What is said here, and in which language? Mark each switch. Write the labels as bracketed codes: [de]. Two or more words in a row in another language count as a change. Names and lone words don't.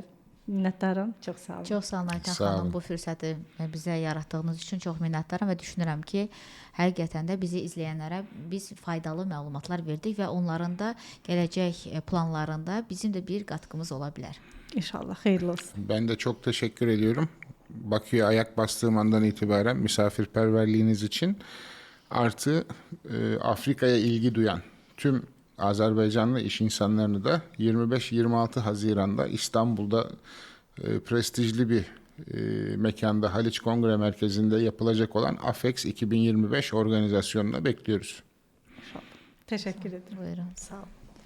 [az] Minnətdaram. Çox sağ olun. Çox sağ olun Ayten Sağ olun. xanım, bu fürsəti bizə yaratdığınız üçün çox minnətdaram və düşünürəm ki, həqiqətən də bizi izləyənlərə biz faydalı məlumatlar verdik və onların da gələcək planlarında bizim də bir qatqımız ola bilər. İnşallah xeyirli olsun. [tr] Ben de çok teşekkür ediyorum. Bakü'ye ayak bastığım andan itibaren misafirperverliğiniz için artı Afrika'ya ilgi duyan tüm Azerbaycanlı iş insanlarını da 25-26 Haziran'da İstanbul'da prestijli bir mekanda Haliç Kongre Merkezi'nde yapılacak olan AFEX 2025 organizasyonuna bekliyoruz. [az] Təşəkkür edirəm. Buyurun, sağ olun.